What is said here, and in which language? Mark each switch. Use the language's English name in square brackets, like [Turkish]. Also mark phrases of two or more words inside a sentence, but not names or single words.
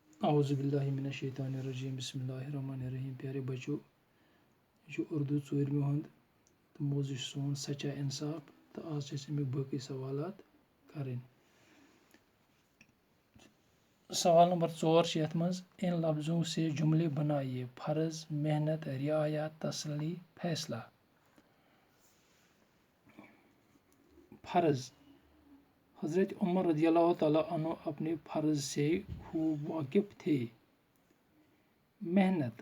[Arabic] اعوذ باللہ من الشیطان الرجیم بسم اللہ الرحمن الرحیم. [Kashmiri] پیارے بچو، یہ چھُ اردو ژوٗرمہِ ہُنٛد تہٕ موضوع چھُ سون سچا انصاف تہٕ آز چھِ أسۍ امیُک باقٕے سوالات کرٕنۍ. [Urdu] سوال نمبر 4 [Kashmiri] چھِ یتھ منٛز [Urdu] ان لفظوں سے جملے بنائیے: فرض، محنت، رعایا، تسلی، فیصلہ. فرض. حضرت عمر رضی اللہ تعالیٰ عنہ اپنے فرض سے خوب واقف تھے. محنت.